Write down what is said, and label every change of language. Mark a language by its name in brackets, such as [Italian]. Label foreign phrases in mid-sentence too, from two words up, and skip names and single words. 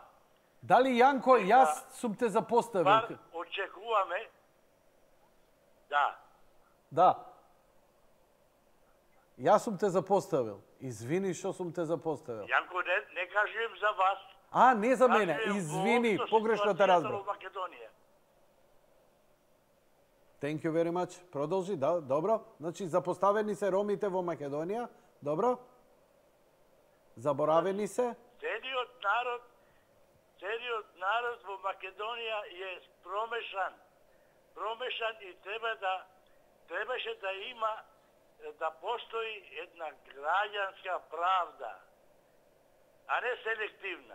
[Macedonian] Дали, Јанко, јас сум те запоставил? Бар очекуваме, да. Да. Јас сум те запоставил. Извини што сум те запоставил. Јанко, не кажем за вас. Не за мене. Извини, погрешно те разбрав. [English] Thank you very much. [Macedonian] Продолжи, да, добро. Значи, запоставени се ромите во Македонија. Добро. Заборавени се. Целиот народ во Македонија е промешан. Промешан и требаше да има, да постои една граѓанска правда, а не селективна.